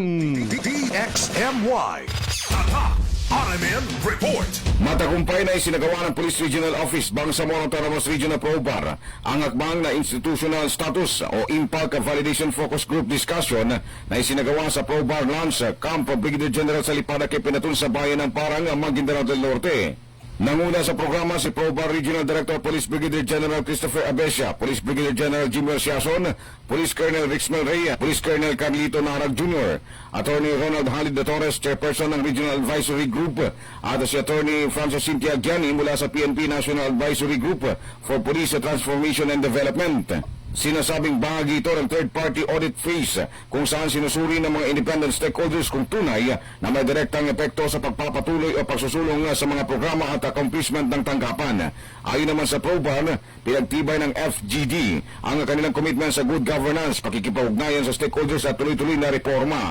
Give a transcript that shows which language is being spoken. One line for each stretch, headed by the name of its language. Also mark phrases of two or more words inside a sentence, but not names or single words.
Filipino: DXMY. Tatak RMN Report. Matagumpay na isinagawa ng Police Regional Office Bangsamoro Autonomous Region na PROVAR ang hakbang na
English: institutional status
Filipino: o Impact Validation Focus Group Discussion na isinagawa sa PROVAR Lance Camp Brigadier General Salipana kay Pinatun sa bayan ng Parang, Maguindanao del Norte. Nanguna sa programa si PROVAR Regional Director Police Brigadier General Christopher Abesia, Police Brigadier General Jimmer Siason, Police Colonel Rixmel Rey, Police Colonel Carlito Narag Jr., Attorney Ronald Halid de Torres, Chairperson ng Regional Advisory Group, at si Attorney Francis Cynthia Gianni mula sa PNP National Advisory Group for Police Transformation and Development. Sinasabing bahagi ito ng
English: third-party audit phase
Filipino: kung saan sinusuri ng mga
English: independent stakeholders
Filipino: kung tunay na may direktang epekto sa pagpapatuloy o pagsusulong sa mga programa at accomplishment ng tanggapan. Ayon naman sa PROVAR, pinagtibay ng FGD ang kanilang commitment sa
English: good governance,
Filipino: pakikipag-ugnayan sa stakeholders at tuloy-tuloy na reforma.